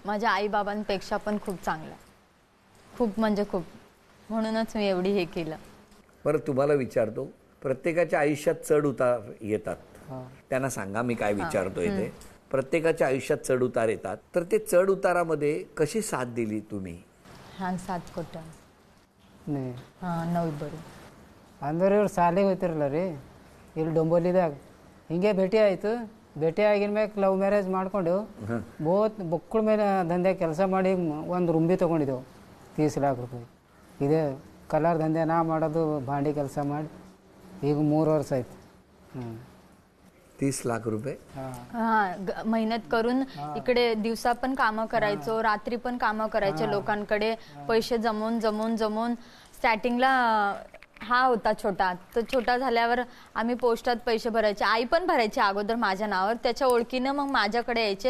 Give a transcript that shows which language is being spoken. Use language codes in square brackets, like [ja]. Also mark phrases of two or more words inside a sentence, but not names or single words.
[mr] माझ्या आई बाबांपेक्षा पण खूप चांगला आहे. खूप म्हणजे खूप. म्हणूनच मी एवढी हे केलं. बरं, तुम्हाला विचारतो, प्रत्येकाच्या आयुष्यात चढ उतार येतात. त्यांना सांगा मी काय विचारतोय ते. प्रत्येकाच्या आयुष्यात चढ उतार येतात, तर ते चढ उतारामध्ये कशी साथ दिली तुम्ही? [kn] ಹಾಂ ಸಾಥ್ ಕೊಟ್ಟ ನೀ ಹಾಂ ನಾವು ಇಬ್ಬರು ಅಂದ್ರೆ ಇವ್ರು ಶಾಲೆಗೆ ಹೋಗ್ತಿರಲ್ಲ ರೀ, ಇಲ್ಲಿ ಡೊಂಬೋಲಿದಾಗ ಹಿಂಗೆ ಭೇಟಿ ಆಯಿತು. ಭೇಟಿ ಆಗಿನ ಮ್ಯಾಗ [en] love marriage [kn] ಮಾಡ್ಕೊಂಡು ಬೊಕ್ಕಳ ಮೇಲೆ ದಂಧೆ ಕೆಲಸ ಮಾಡಿ ಒಂದು ರೂಮ್ ಬಿ ತೊಗೊಂಡಿದ್ದೆವು 30 लाख ರೂಪಾಯಿ. ಇದೇ ಕಲರ್ ದಂಧೆ ನಾ ಮಾಡೋದು, ಭಾಂಡಿ ಕೆಲಸ ಮಾಡಿ ಈಗ 3 ವರ್ಷ ಆಯ್ತು. [mr] 30 लाख रुपये. हा मेहनत करून इकडे दिवसा पण कामं करायचो, रात्री पण कामं करायचे, लोकांकडे पैसे जमवून स्टार्टिंगला हा होता छोटा, तर छोटा झाल्यावर आम्ही पोस्टात पैसे भरायचे, आई पण भरायची अगोदर माझ्या नावावर, त्याच्या ओळखीनं मग माझ्याकडे यायचे.